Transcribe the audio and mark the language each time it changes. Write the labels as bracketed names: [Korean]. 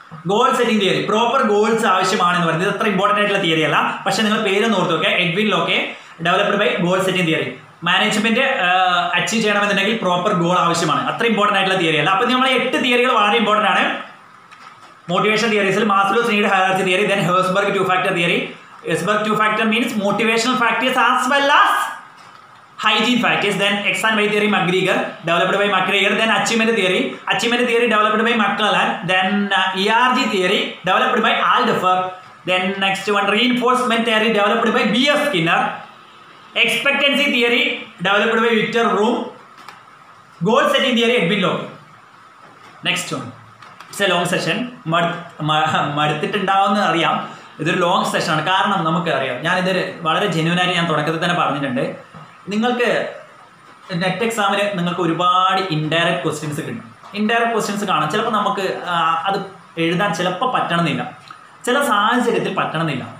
[Malayalam] Goal setting theory, proper goals ആവശ്യമാണെന്ന് പറയുന്നത് അത്ര ഇമ്പോർട്ടൻ്റ് ആയിട്ടുള്ള തിയറി അല്ല, പക്ഷേ നിങ്ങൾ പേരൊന്ന് ഓർത്ത് നോക്കുക. എഡ്വിൻ ലോക്കെ, developed by goal setting theory. Management achieve ചെയ്യണമെന്നുണ്ടെങ്കിൽ പ്രോപ്പർ ഗോൾ ആവശ്യമാണ്. അത്ര ഇമ്പോർട്ടൻ്റ് ആയിട്ടുള്ള തിയറി അല്ല. അപ്പോൾ നമ്മൾ 8 തിയറികൾ വളരെ ഇമ്പോർട്ടൻ്റ് ആണ്. Motivation തിയറീസിൽ Maslow's need hierarchy theory, then ഹേഴ്സ്ബർഗ് 2-factor theory. [English] Herzberg 2-factor means motivational factors as well as hygiene factors. Then X and Y theory McGregor, developed by McGregor. Then achievement theory developed by McClellan. Then ERG theory developed by Alderfer. Then next one, reinforcement theory developed by B.F. Skinner. Expectancy theory developed by Victor Room. Goal setting theory Edwin Locke. Next one, it's a long session. [Malayalam] മടുത്തിട്ടുണ്ടാവുമെന്ന് അറിയാം. ഇതൊരു long സെഷനാണ്. കാരണം നമുക്കറിയാം, ഞാനിതൊരു വളരെ ജെന്യൂനായിട്ട് ഞാൻ തുടക്കത്തിൽ തന്നെ പറഞ്ഞിട്ടുണ്ട്, നിങ്ങൾക്ക് നെറ്റ് എക്സാമിന് നിങ്ങൾക്ക് ഒരുപാട് ഇൻഡയറക്റ്റ് ക്വസ്റ്റ്യൻസ് കിട്ടും. ഇൻഡയറക്റ്റ് ക്വസ്റ്റ്യൻസ് കാണാം. ചിലപ്പോൾ നമുക്ക് അത് എഴുതാൻ ചിലപ്പോൾ പറ്റണമെന്നില്ല, ചില സാഹചര്യത്തിൽ പറ്റണമെന്നില്ല.